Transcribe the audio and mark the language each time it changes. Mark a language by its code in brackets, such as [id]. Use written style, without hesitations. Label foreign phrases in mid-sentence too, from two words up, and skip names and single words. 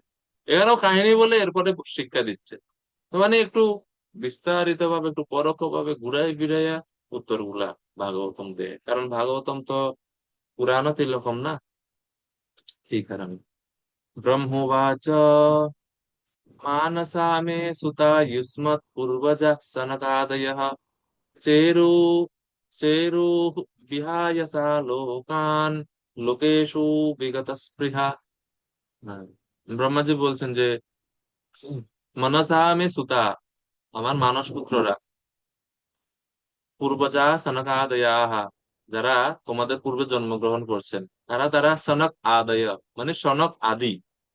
[bn] এখানেও কাহিনী বলে এরপরে শিক্ষা দিচ্ছে। তো মানে একটু বিস্তারিত ভাবে, একটু পরোক্ষ ভাবে ঘুরাই ফিরাইয়া উত্তর গুলা ভাগবতম দেয়, কারণ ভাগবতম তো পুরাণ তিলকম না, এই কারণে। [sa] ব্রহ্মবাচ मानसा मे सुता युष्मत् पूर्वजः सनकादयः चेरु चेरु विहाय सा लोकान् লোকেশু বিগত স্পৃহা। [bn] হ্যাঁ, ব্রহ্মাজি বলছেন যে [sa] মনসা মে সুতা, [bn] আমার মানস পুত্ররা, [sa] পূর্বজা সনকাদয়াহ, [bn] যারা তোমাদের পূর্বে জন্মগ্রহণ করছেন, তারা তারা [sa] সনক আদয়, [bn] মানে সনক আদি।